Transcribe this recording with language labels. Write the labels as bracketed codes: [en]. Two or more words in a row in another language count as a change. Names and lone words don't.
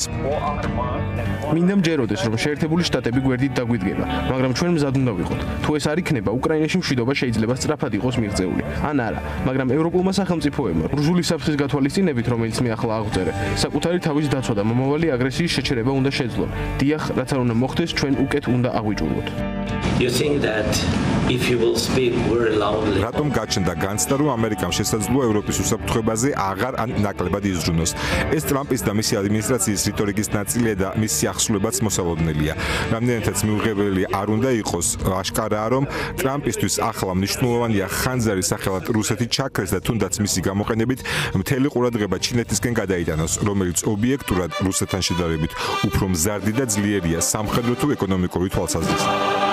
[ka] მინდა მჯეროდეს, რომ შეერთებული შტატები გვერდით დაგვიდგება, მაგრამ ჩვენ მზად უნდა ვიყოთ. თუ ეს არ იქნება, უკრაინაში მშვიდობა შეიძლება სწრაფად იყოს მიღწეული. ან არა, მაგრამ ევროპულმა სახელმწიფოებმა რუსული საფრთხის გათვალისწინებით, რომელიც მე ახლა აღწერე, საკუთარი თავის დაცვა და მომავალი აგრესიის შეჩერება უნდა შეძლონ. დიახ, რაც არ უნდა მოხდეს, ჩვენ უკეთ უნდა აღვიჭურვოთ. [en] You think that if you will speak very loudly. [ka] რატომ გაჩნდა განცდა, რომ ამერიკამ შესაძლოა ევროპის უსაფრთხოებაზე აღარ ან ნაკლებად იზრუნოს? ეს ტრამპის და მისი ადმინისტრაციის რიტორიკის ნაწილია და მისი ახსნებაც მოსალოდნელია. რამდენადაც მიუღებელი არ უნდა იყოს, აშკარაა, რომ ტრამპისთვის ახლა მნიშვნელოვანია ხანძარი სახელად რუსეთი ჩაქრეს და თუნდაც მისი გამოყენებით მთელი ყურადღება ჩინეთისკენ გადაიტანოს, რომელიც ობიექტურად რუსეთთან შედარებით უფრო მზარდი და ძლიერია სამხედრო თუ ეკონომიკური თვალსაზრისით.